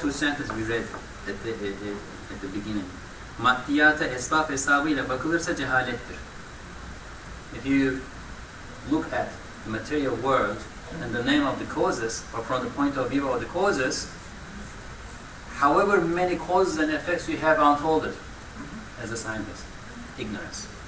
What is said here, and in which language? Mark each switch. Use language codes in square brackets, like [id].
[en] two sentences we read at the beginning. [tr] Maddiyata esbab hesabıyla bakılırsa cehalettir. [en] If you look at the material world and the name of the causes, or from the point of view of the causes, however many causes and effects you have unfolded as a scientist, ignorance.